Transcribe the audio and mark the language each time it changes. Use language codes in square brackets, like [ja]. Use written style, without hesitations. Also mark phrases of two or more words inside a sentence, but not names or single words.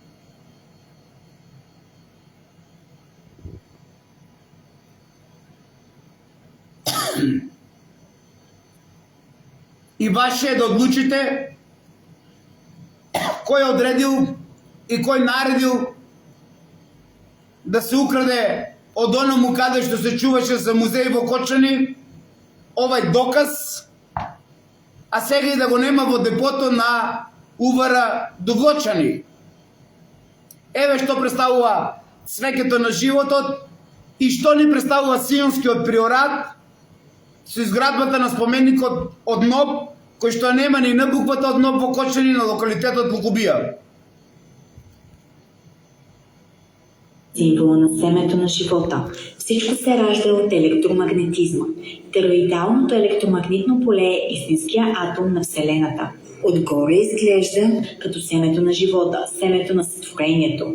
[mk] И ваше е да одлучите кој одредил и кој наредил да се украде од оному каде што се чуваше за музеј во Кочани овај доказ, а сега и да го нема во депото на УВР Дуглочани. Еве што представува цвеќето на животот и што ни представува Сионскиот приорат со изградбата на споменикот од НОБ, кој што нема ни на буквата од НОБ во Кочани на локалитетот Лукубија. [bg] Символа на семето на живота. Всичко се ражда от електромагнетизма. Тероидалното електромагнитно поле е истинския атом на Вселената. Отгоре изглежда като семето на живота, семето на сътворението.